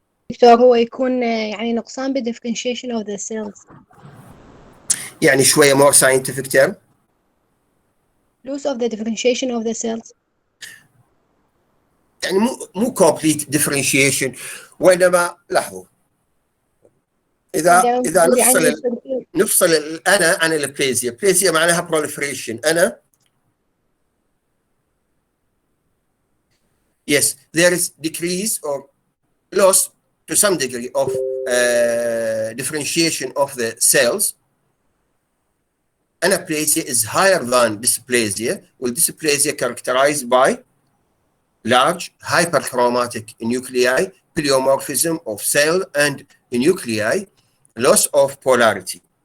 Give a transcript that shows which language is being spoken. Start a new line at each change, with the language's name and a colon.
Arabic: دكتور هو يكون يعني نقصان بالديفرنشيشن اوف ذا سيلز. يعني شويه
English: more scientific term. Loss of the differentiation of the cells.
Arabic: يعني مو
English: complete differentiation،
Arabic: وإنما لاحظوا إذا نفصل الأنا عن البليزيا. بليزيا معناها proliferation.
English: أنا yes there is decrease or loss to some degree of differentiation of the cells. Anaplasia is higher than dysplasia, with dysplasia characterized by large hyperchromatic nuclei, pleomorphism of cell and nuclei, loss of polarity.